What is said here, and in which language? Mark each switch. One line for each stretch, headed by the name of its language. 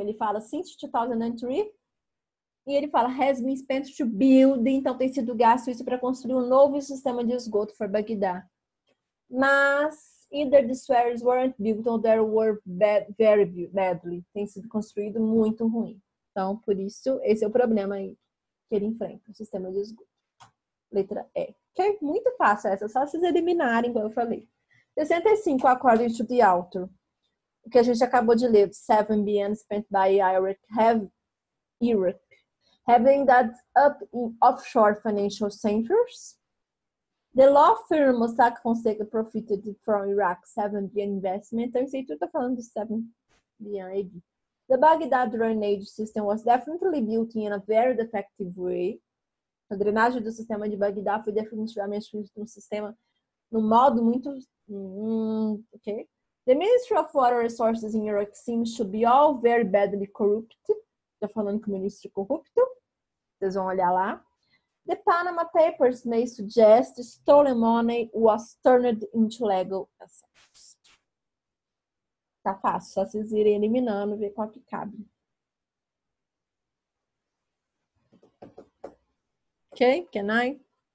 Portuguese: Ele fala
English: since 2003
Portuguese: e ele fala
English: has been spent to build,
Portuguese: então tem sido gasto isso para construir um novo sistema de esgoto
English: for Bagdá.
Portuguese: Mas
English: either the sewers weren't built or they were very badly.
Portuguese: Tem sido construído muito ruim. Então, por isso, esse é o problema aí que ele enfrenta, o sistema de esgoto. Letra E. Ok? Muito fácil essa, só vocês eliminarem, como eu falei.
English: 65, according to the author.
Portuguese: O que a gente acabou de ler,
English: 7 billion spent by Iraq, having that up in offshore financial centers. The law firm Mossack Fonseca profited from Iraq's 7 billion investment.
Portuguese: Então, isso aí tudo tá falando de
English: 7 billion
Portuguese: aí.
English: The Baghdad drainage system was definitely built in a very defective way.
Portuguese: A drenagem do sistema de Bagdá foi definitivamente feita num sistema, num modo muito... ok.
English: The Ministry of Water Resources in Iraq seems to be all very badly corrupt.
Portuguese: Tá falando que o ministro é corrupto. Vocês vão olhar lá.
English: The Panama Papers may suggest stolen money was turned into legal assets.
Portuguese: Tá fácil, só vocês irem eliminando, ver qual que cabe.
English: Ok, can I?